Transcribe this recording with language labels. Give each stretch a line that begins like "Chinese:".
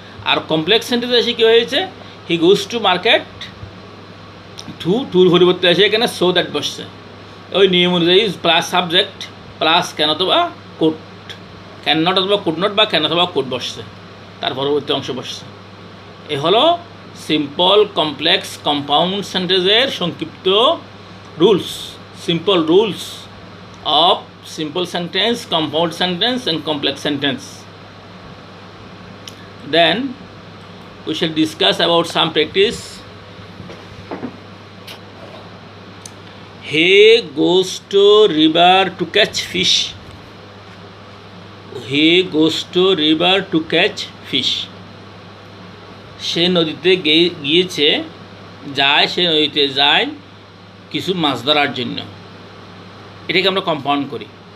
Bangla: আর complex সেন্টেন্সে এসে কী হয়েছে,
English: he goes to market,
Bangla: টুর পরিবর্তে এসে এখানে সো দ্যাট বসছে, ওই নিয়ম অনুযায়ী প্লাস সাবজেক্ট প্লাস ক্যান অথবা কোড, ক্যান নট অথবা কুড নট বা ক্যান অথবা কোড বসছে, তার পরবর্তী অংশ বসছে। এ হলো সিম্পল, কমপ্লেক্স, কম্পাউন্ড সেন্টেন্সের সংক্ষিপ্ত rules,
English: Simple rules of simple sentence, compound sentence and complex sentence. Then we shall discuss about some practice. He goes to river to catch fish. He goes to river to catch fish.
Bangla: সে নদীতে গিয়েছে, সে নদীতে যায় কিছু মাছ ধরার জন্য। এটাকে আমরা compound করি।